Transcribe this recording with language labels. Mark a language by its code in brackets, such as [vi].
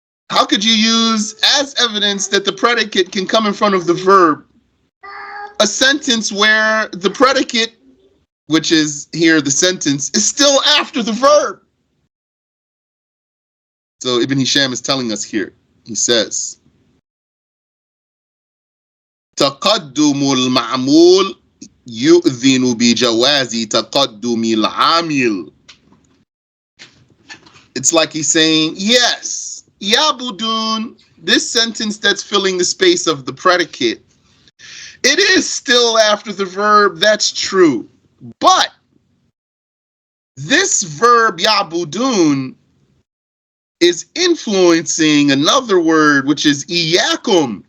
[en] How could you use as evidence that the predicate can come in front of the verb a sentence where the predicate, which is here the sentence, is still after the verb? So Ibn Hisham is telling us here. He says, [ar] تقدم المعمول يؤذن بجواز تقدم العامل. [en] It's like he's saying, yes, ya'budun, this sentence that's filling the space of the predicate, it is still after the verb, that's true. But this verb ya'budun is influencing another word, which is iyakum.